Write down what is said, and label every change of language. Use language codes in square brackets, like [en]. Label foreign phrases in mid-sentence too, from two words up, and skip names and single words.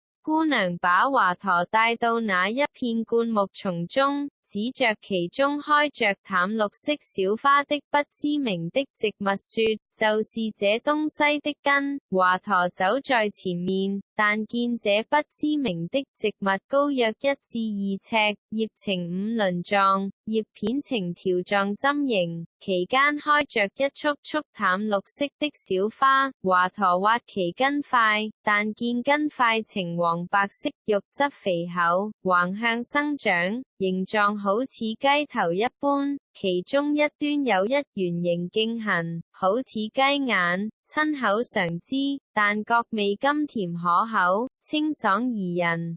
[zh] 姑娘把華佗帶到那一片灌木叢中，指着其中開着淡綠色小花的不知名的植物說，就是這東西的根。華佗走在前面，但見這不知名的植物高約1至2尺，葉呈五輪狀，葉片呈條狀針形，其間開着一束束淡綠色的小花。華佗挖其根塊，但見根塊呈黃白色，肉質肥厚，橫向生長，形狀好似雞頭一般，其中一端有一圓形徑痕，好似雞眼，親口嘗之，但覺味甘甜可口，清爽宜人。